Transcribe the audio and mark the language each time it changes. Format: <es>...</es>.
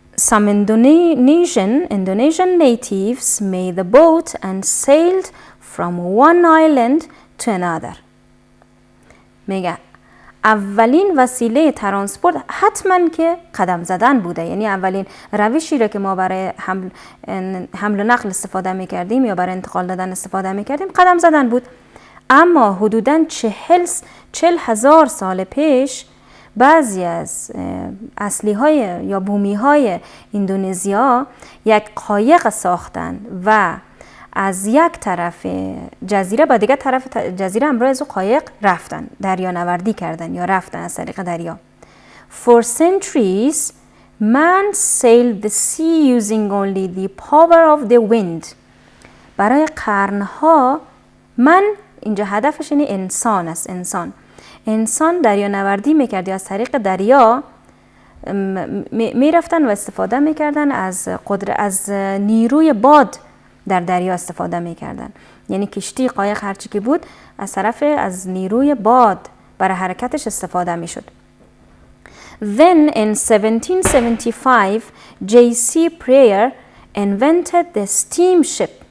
<en>Some Indonesian natives made the boat and sailed from one island to another.</en> <fa>میگه اولین وسیله ترانسپورت حتما که قدم زدن بوده، یعنی اولین روشی را که ما برای حمل و نقل استفاده میکردیم یا برای انتقال دادن استفاده میکردیم قدم زدن بود. اما حدوداً 40,000 سال پیش بعضی از اصلی های یا بومی های اندونزیا یک قایق ساختن و از یک طرف جزیره به دیگر طرف جزیره همراه از قایق رفتن، دریا نوردی کردن یا رفتن از طریق دریا.</fa> <en>For centuries man sailed the sea using only the power of the wind.</en> <fa>برای قرنها من، اینجا هدفش اینه انسان است، انسان دریا نوردی میکرد یا از طریق دریا میرفتن و استفاده میکردن از نیروی باد در دریا استفاده میکردن، یعنی کشتی قایق هرچی که بود از نیروی باد برای حرکتش استفاده میشد.</fa> <en>Then in 1775 J.C. Pryor invented the steamship.</en>